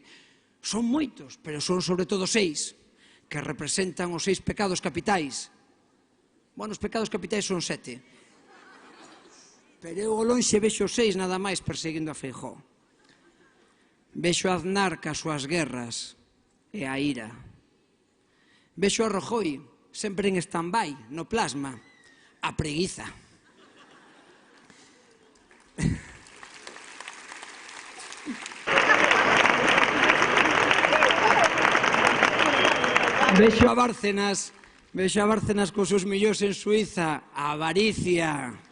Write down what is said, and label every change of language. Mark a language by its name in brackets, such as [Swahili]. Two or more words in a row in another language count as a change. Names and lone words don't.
[Galician] Son moitos, pero son sobre todo 6, que representan os 6 pecados capitais. Bueno, os pecados capitais son 7. Pero eu ao lonxe vexo 6 nada máis perseguindo a Feijóo. Vexo a Aznar cas súas guerras e a ira. Vexo a Rajoy sempre en stand-by, no plasma, a preguiza. Vexo a Bárcenas cos seus millóns en Suiza, a avaricia.